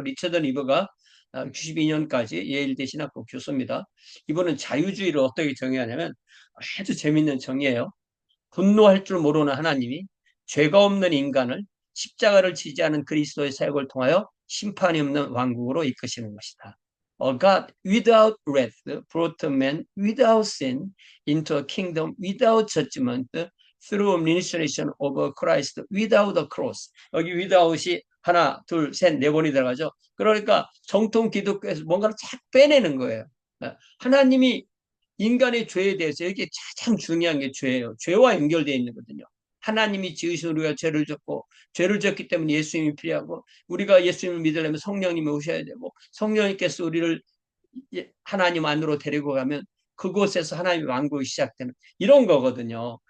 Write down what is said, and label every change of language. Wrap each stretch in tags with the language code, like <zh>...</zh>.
<ko>리처드 니버가 92년까지 예일대 신학부 교수입니다. 이분은 자유주의를 어떻게 정의하냐면 아주 재밌는 정의예요. 분노할 줄 모르는 하나님이 죄가 없는 인간을 십자가를 지지하는 그리스도의 사역을 통하여 심판이 없는 왕국으로 이끄시는 것이다.</ko> <en>A God without wrath brought man without sin into a kingdom without judgment through ministration of Christ without a cross.</en> <ko>여기 without이 하나, 둘, 셋, 네 번이 들어가죠. 그러니까 정통 기독교에서 뭔가를 착 빼내는 거예요. 하나님이 인간의 죄에 대해서 이게 가장 중요한 게 죄예요. 죄와 연결되어 있는 거거든요. 하나님이 지으신 우리가 죄를 졌고 죄를 졌기 때문에 예수님이 필요하고 우리가 예수님을 믿으려면 성령님이 오셔야 되고 성령님께서 우리를 하나님 안으로 데리고 가면 그곳에서 하나님의 왕국이 시작되는 이런 거거든요.</ko>